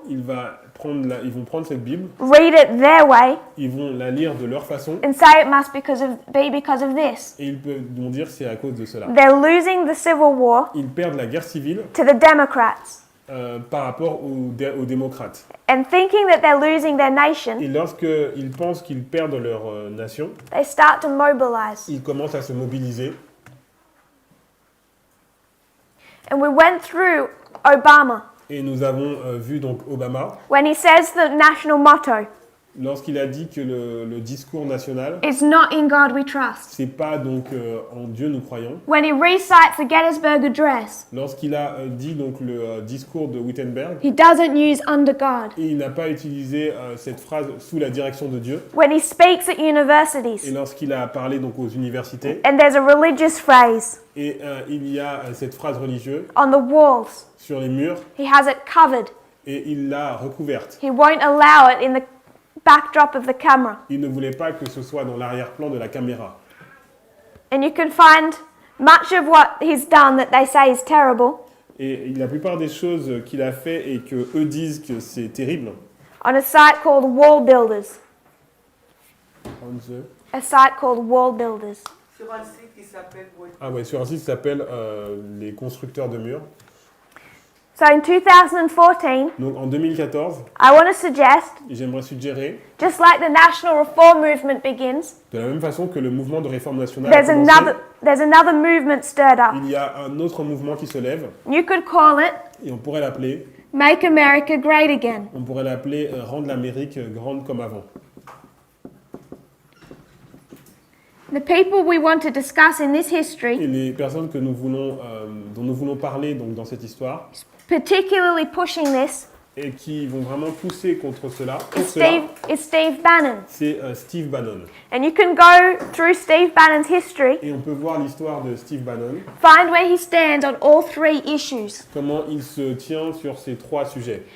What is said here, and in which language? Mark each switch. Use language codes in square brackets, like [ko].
[fr] ils vont prendre cette Bible, [en] read it their way, [fr] ils vont la lire de leur façon [en] and say it must be because of this. [fr] et ils vont dire c'est à cause de cela. [en] They're losing the civil war [fr] Ils perdent la guerre civile [en] to the Democrats. [fr] par rapport aux démocrates. [en] And thinking that they're losing their nation, [fr] Et lorsqu'ils pensent qu'ils perdent leur nation, [en] they start to mobilize. [fr] ils commencent à se mobiliser. [en] And we went through Obama [fr] Et nous avons vu donc Obama, [en] when he says the national motto [fr] lorsqu'il a dit que le discours national, [en] is not in God we trust. [fr] c'est pas donc en Dieu nous croyons. [en] When he recites the Gettysburg Address, [fr] Lorsqu'il a dit donc le discours de Wittenberg, [en] he doesn't use under God. [fr] et il n'a pas utilisé cette phrase sous la direction de Dieu. [en] When he speaks at [fr] Et [en] universities, [fr] lorsqu'il a parlé donc aux universités, [en] and there's a religious phrase [fr] et il y a cette phrase religieuse [en] on the walls, [fr] sur les murs, [en] he has it covered. [fr] et il l'a recouverte. [en] He won't allow it in the backdrop of the camera. [fr] Il ne voulait pas que ce soit dans l'arrière-plan de la caméra. [en] And you can find much of what he's done that they say is terrible [fr] Et la plupart des choses qu'il a fait et que eux disent que c'est terrible, [en] on a site called Wall Builders. on the- A site called Wall Builders. [fr] Sur un site qui s'appelle Word. ah ouais, sur un site qui s'appelle les constructeurs de murs. [en] So in 2014, [fr] Donc en 2014, [en] I want to suggest, [fr] j'aimerais suggérer, [en] just like the national reform movement begins, [fr] de la même façon que le mouvement de réforme nationale a commencé, [en] there's another movement stirred up. [fr] il y a un autre mouvement qui se lève, [en] You could call it [fr] et on pourrait l'appeler, [en] Make America Great Again. [fr] Rendre l'Amérique grande comme avant. [en] The people we want to discuss in this history, [fr] Et les personnes que dont nous voulons parler donc, dans cette histoire, [en] particularly pushing this, [fr] et qui vont vraiment pousser contre cela, [en] is Steve Bannon. [fr] c'est Steve Bannon. [en] And you can go through Steve Bannon's history, [fr] Et on peut voir l'histoire de Steve Bannon, [en] find where he stands on all three issues. [fr] comment il se tient sur ces trois sujets.